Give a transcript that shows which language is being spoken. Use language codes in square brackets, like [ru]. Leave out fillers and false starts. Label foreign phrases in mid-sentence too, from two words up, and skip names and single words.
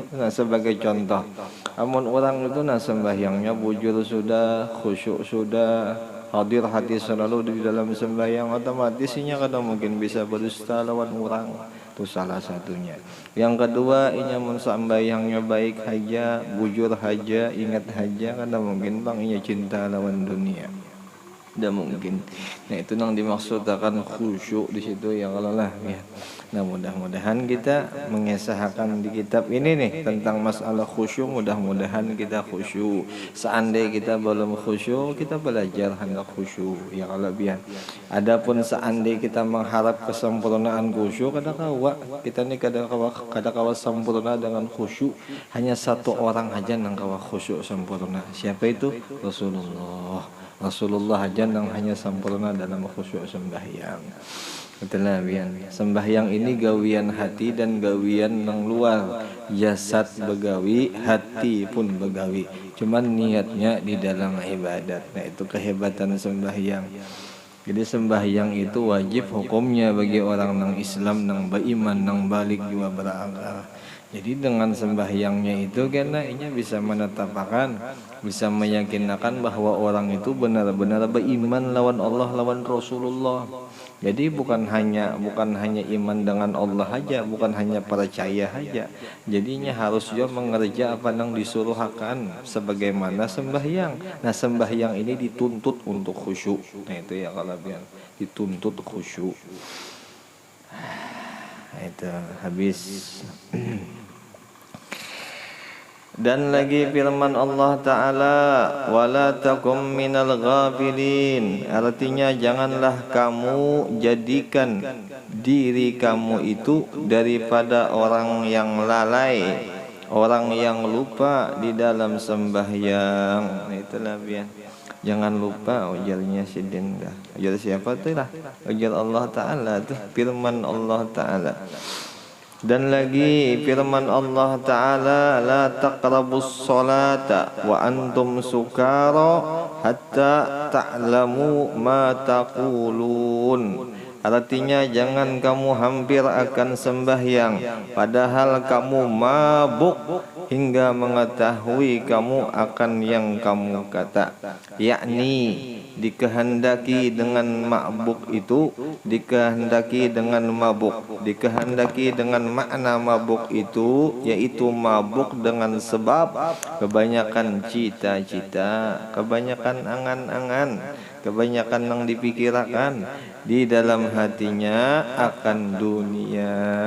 [bjn] Nah, sebagai contoh, amun orang itu nah sembahyangnya bujur sudah, khusyuk sudah, hadir hati selalu di dalam sembahyang, otomatis inya kada mungkin bisa berdusta lawan orang. [id] Itu salah satunya. [bjn] Yang kedua, inya mun sembahyangnya baik haja, bujur haja, ingat haja, kada mungkin bang inya cinta lawan dunia. [id] Tidak mungkin. Nah, itu yang dimaksud akan khusyuk di situ ya kalau lah ya. Nah, mudah-mudahan kita mengesahkan di kitab ini nih tentang masalah khusyuk, mudah-mudahan kita khusyuk. Seandainya kita belum khusyuk, kita belajar hendak khusyuk ya kalau biar. Adapun seandainya kita mengharap kesempurnaan khusyuk, [bjn] kada kawa. Kita nih kada kawa sempurna dengan khusyuk. Hanya satu orang aja yang kawa khusyuk sempurna. [id] Siapa itu? Rasulullah aja yang hanya sempurna dalam khusyuk sembahyang. [bjn] Itulah bian. Sembahyang ini gawian hati dan gawian nang luar. Jasad begawi, hati pun begawi. [id] Cuman niatnya di dalam ibadat. Nah, itu kehebatan sembahyang. Jadi sembahyang itu wajib hukumnya bagi orang nang Islam, nang beriman, nang balik juga berakal. Jadi dengan sembahyangnya itu karena inya bisa menetapkan, bisa meyakinkan bahwa orang itu benar-benar beriman lawan Allah, lawan Rasulullah. Jadi bukan hanya iman dengan Allah aja, bukan hanya percaya aja. Jadinya harus juga mengerja apa yang disuruhkan sebagaimana sembahyang. Nah, sembahyang ini dituntut untuk khusyuk. Nah, itu ya kalau biar dituntut khusyuk. Nah, itu habis. Dan lagi firman Allah Ta'ala, [ar] ولا تكن من الغافلين. [id] Artinya janganlah kamu jadikan diri kamu itu daripada orang yang lalai, orang yang lupa di dalam sembahyang. Itulah biar. [bjn] Jangan lupa ujarnya Sidin dah. Ujar siapa tuh lah? Ujar Allah Ta'ala tuh, firman Allah Ta'ala. [id] Dan lagi firman Allah Ta'ala, [ar] لا تقربوا الصلاة وأنتم سكارى حتى تعلموا ما تقولون. [id] Artinya jangan kamu hampir akan sembahyang padahal kamu mabuk hingga mengetahui kamu akan yang kamu kata. Yakni dikehendaki dengan mabuk itu, dikehendaki dengan mabuk, dikehendaki dengan makna mabuk itu yaitu mabuk dengan sebab kebanyakan cita-cita, kebanyakan angan-angan, kebanyakan yang dipikirkan di dalam hatinya akan dunia.